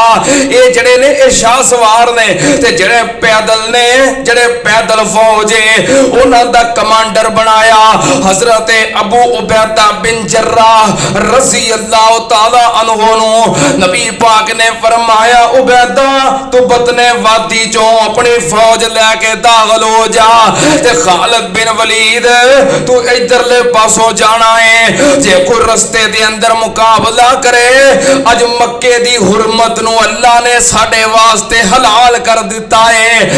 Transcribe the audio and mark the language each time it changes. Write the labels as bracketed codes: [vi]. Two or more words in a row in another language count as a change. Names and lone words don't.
[pa] ایہ جیہڑے نے ایہ شاہ سوار نے تے جیہڑے پیدل نے، جیہڑے پیدل فوج ہے اوہناں دا کمانڈر بنایا حضرت ابو عبیدہ بن جراح [ar] رضي الله تعالى عنه [pa] नु। نبی پاک نے فرمایا عبیدہ توں بطن وادی چوں اپنی فوج لے کے داخل ہو جا، تے خالد بن ولید توں ایدھرلے پاسوں جانا ہے. جے کوئی رستے دے اندر مقابلہ کرے اج مکے دی حرمت نوں اللہ نے ساڈے واسطے حلال کر دتا ہے.